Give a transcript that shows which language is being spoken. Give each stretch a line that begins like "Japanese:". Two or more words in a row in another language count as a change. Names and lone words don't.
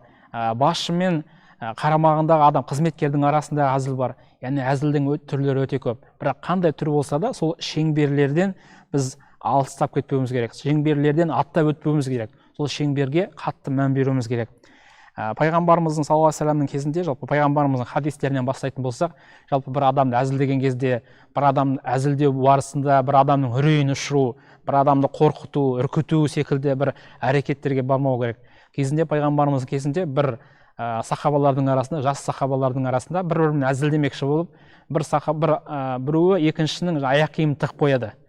Kazakh: Басшы мен қарамағындағы адам, қызметкердің арасындағы әзіл бар. Яғни әзілдің түрлері өте көп. Бірақ қандай түр болса да, сол шеңберлерден біз алыстап кетпеуіміз керек. Шеңберлерден аттап өтпеуіміз керек. Сол шеңберге қатты мән беруіміз керек. Пайғамбарымыздың
Arabic: صلى الله عليه وسلم
Kazakh: кезінде, жалпы пайғамбарымыздың хадистерінен бастайтын болсақ, жалпы бір адамды әзілдеген кезде, бір адамды әзілдеу барысында бір адамның үрейін ұшыру, бір адамды қорқыту, үркіту секілді бір әрекеттерге бармау керек. Кезінде пайғамбарымыздың кезінде бір сахабалардың арасында, жас сахабалардың арасында бір-бірімен әзілдемекші болып, біреуі екіншінің аяқ киімін тығып қояды.